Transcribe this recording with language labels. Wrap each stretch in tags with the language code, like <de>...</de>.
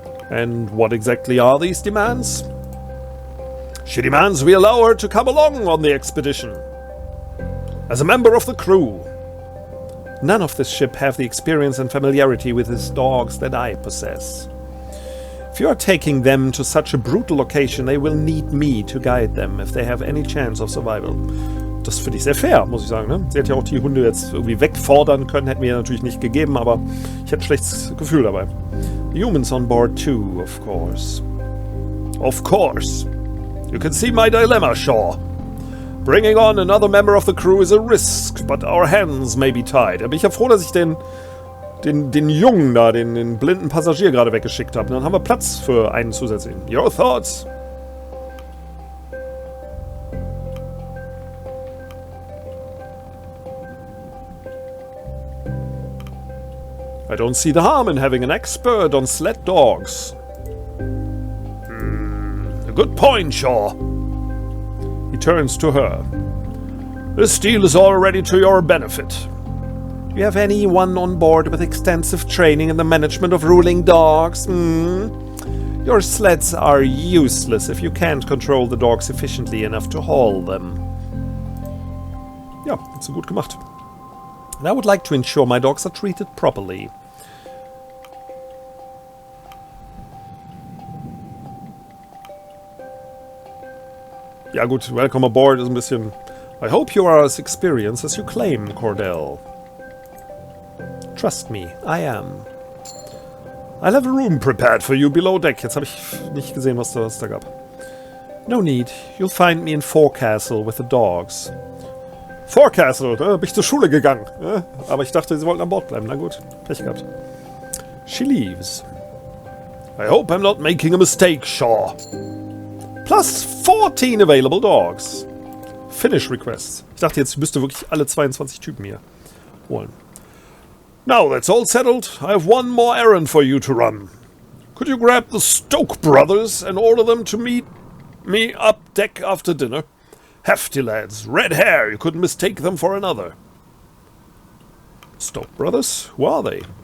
<en>And what exactly are these demands? She demands we allow her to come along on the expedition. As a member of the crew. None of this ship have the experience and familiarity with his dogs that I possess. If you are taking them to such a brutal location, they will need me to guide them if they have any chance of survival.</en> <de>Das finde ich sehr fair, muss ich sagen. Ne? Sie hätte ja auch die Hunde jetzt irgendwie wegfordern können, hätten wir natürlich nicht gegeben, aber ich hätte ein schlechtes Gefühl dabei.</de> <en>Humans on board too, of course. Of course. You can see my dilemma, Shaw. Bringing on another member of the crew is a risk, but our hands may be tied.</en> <de>Da bin ich ja froh, dass ich den Jungen da, den blinden Passagier gerade weggeschickt habe. Dann haben wir Platz für einen zusätzlichen.</de> <en>Your thoughts? I don't see the harm in having an expert on sled dogs. A good point, Shaw. He turns to her. This deal is already to your benefit. Do you have anyone on board with extensive training in the management of ruling dogs? Your sleds are useless if you can't control the dogs efficiently enough to haul them.</en> <de>Ja, hat sie gut gemacht.</de> <en>And I would like to ensure my dogs are treated properly.</en> <de>Ja gut,</de> <en>welcome aboard</en> <de>ist ein bisschen...</de> <en>I hope you are as experienced as you claim, Cordell. Trust me, I am. I'll have a room prepared for you below deck.</en> <de>Jetzt habe ich nicht gesehen, was da gab.</de> <en>No need. You'll find me in Forecastle with the dogs.</en> <de>Forecastle, da bin ich zur Schule gegangen. Aber ich dachte, sie wollten an Bord bleiben. Na gut, Pech gehabt.</de> <en>She leaves. I hope I'm not making a mistake, Shaw. Plus 14 available dogs. Finish requests.</en> <de>Ich dachte jetzt, ich müsste wirklich alle 22 Typen hier holen.</de> <en>Now that's all settled, I have one more errand for you to run. Could you grab the Stoke brothers and order them to meet me up deck after dinner? Hefty lads, red hair, you couldn't mistake them for another. Stoke brothers? Who are they?</en>